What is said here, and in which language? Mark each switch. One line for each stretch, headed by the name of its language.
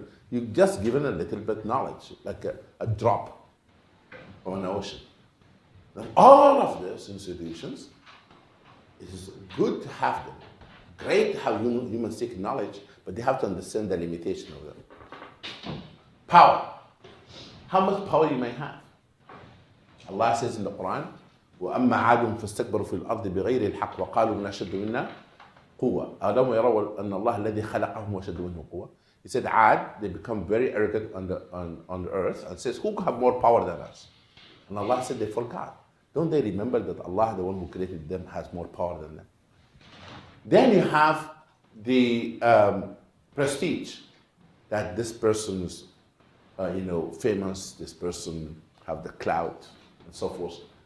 English: You've just given a little bit knowledge, like a drop from an ocean. Now, all of these institutions, it is good to have them. Great how humans seek knowledge, but they have to understand the limitation of them. Power. How much power you may have. Allah says in the Quran,
Arabic: وَأَمَّا عَادٌ فَاسْتَكْبَرُوا فِي الْأَرْضِ بِغَيْرِ الْحَقِّ وَقَالُوا مَنْ أَشَدُّ مِنَّا قُوَّةً أَلَمْ يَرَوْا أَنَّ اللَّهَ الَّذِي خَلَقَهُمْ وَأَشَدُّ مِنْهُمْ قُوَّةً.
English: He said, Ad, they become very arrogant on the earth and says, who have more power than us? And Allah said, they forgot. Don't they remember that Allah, the one who created them, has more power than them? Then you have the prestige that this person is, famous, this person have the clout, and so forth.